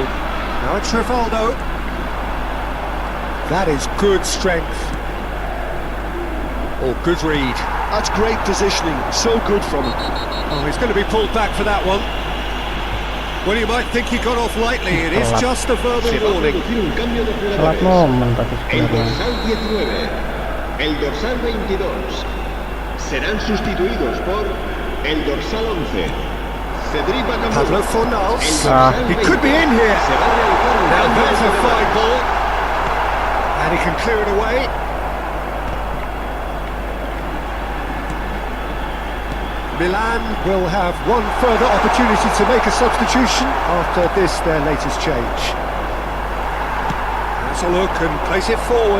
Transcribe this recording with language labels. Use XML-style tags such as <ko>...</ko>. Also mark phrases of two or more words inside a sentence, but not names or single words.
<en>Now it's Rivaldo. That is good strength. Oh, good read. That's great positioning, so good from him. Oh, he's going to be pulled back for that one. Well, you might think he got off lightly. It is just a verbal</en> <es>Se va a</es> <en>warning.</en> <es>producir un cambio de</es> <id>Telat</id> <es>jugadores.</es> <id>momen tapi</id> <es>El</es> <id>sebenarnya.</id> <es>dorsal 19, el dorsal 22 serán sustituidos por el dorsal 11. Cedric Pablo Fornals.</es> <en>He could be in here.</en> <es>Se va a realizar un</es> <en>Now</en> <es>cambio</es> <en>there's</en> <es>de</es> <en>a fine</en> <es>jugadores.</es> <en>ball. And he can clear it away. Milan will have one further opportunity to make a substitution after this, their latest change. Let's a look and place it forward.</en>